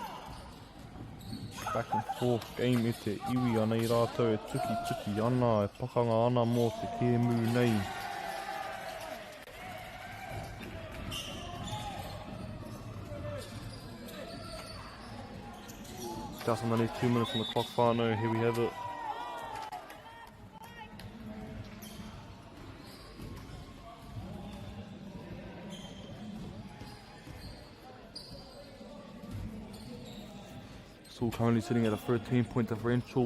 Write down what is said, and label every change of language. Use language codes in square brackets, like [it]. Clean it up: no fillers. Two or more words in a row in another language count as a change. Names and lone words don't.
[en] Back and forth game [mi] e te iwi anei rātou e tuki ana, e pakanga ana mō te kēmu nei. [en] Just underneath 2 minutes on the clock, whānau, here we have it. Still currently sitting at a 13-point differential.